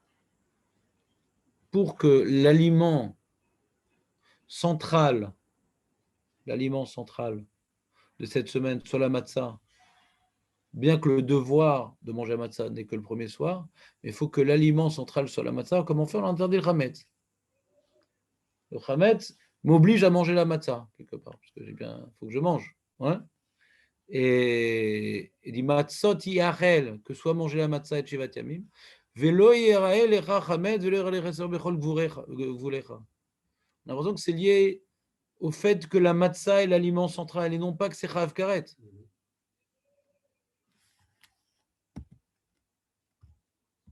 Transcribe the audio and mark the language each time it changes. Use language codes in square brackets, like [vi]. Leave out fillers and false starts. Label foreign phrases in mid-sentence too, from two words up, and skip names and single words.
[fr] Pour que l'aliment central de cette semaine soit la matzah, bien que le devoir de manger la matzah n'est que le premier soir, mais il faut que l'aliment central soit la matzah. Comment faire? On interdit le chametz. Le chametz m'oblige à manger la matzah, quelque part, parce que faut que je mange. Ouais. Et il dit [he] מצות יאכל, [fr] que soit manger la matzah [he] את שבעת ימים ולא יראה לך חמץ ולא יראה לך שאור בכל גבולך. [fr] On a l'impression que c'est lié au fait que la matzah est l'aliment central et non pas que c'est [he] חייב כרת.